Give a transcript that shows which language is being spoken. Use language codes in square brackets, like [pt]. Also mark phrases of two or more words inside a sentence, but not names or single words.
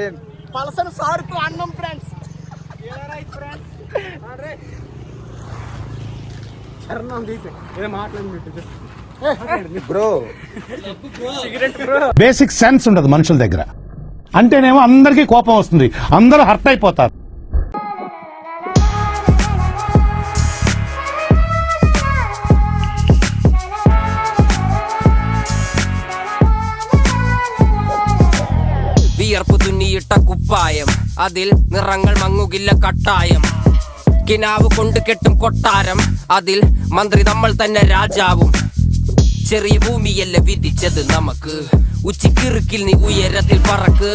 [te] పలసన సారుతో అన్నం ఫ్రెండ్స్ బ్రో [en] basic sense [te] ఉండదు మనుషుల దగ్గర అంటేనేమో అందరికీ కోపం వస్తుంది అందరూ హర్ట్ అయిపోతారు [ml] വിയർപ്പ് തുന്നിയിട്ട കുപ്പായം അതിൽ നിറങ്ങൾ മങ്ങുകില്ല കട്ടായം കിനാവ് കൊണ്ട് കെട്ടും കൊട്ടാരം അതിൽ മന്ത്രി നമ്മൾ തന്നെ രാജാവും ചെറിയ ഭൂമിയല്ല വിധിച്ചത് നമുക്ക് ഉച്ചിക്കിറുക്കിൽ നീ ഉയരത്തിൽ പറക്ക്